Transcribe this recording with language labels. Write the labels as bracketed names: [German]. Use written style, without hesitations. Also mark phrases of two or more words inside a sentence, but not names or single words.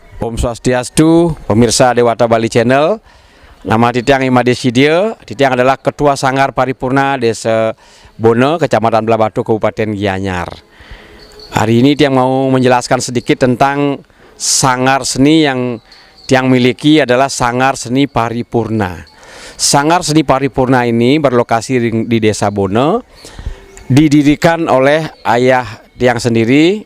[Balinese] Om Swastiastu, [Indonesian] pemirsa Dewata Bali Channel. Nama Titiang Imadesidia. Titiang adalah Ketua Sanggar Paripurna Desa Bono, Kecamatan Belabatu, Kabupaten Gianyar. Hari ini Tiang mau menjelaskan sedikit tentang sanggar seni yang Tiang miliki adalah Sanggar Seni Paripurna. Sanggar Seni Paripurna ini berlokasi di Desa Bono, didirikan oleh ayah Tiang sendiri.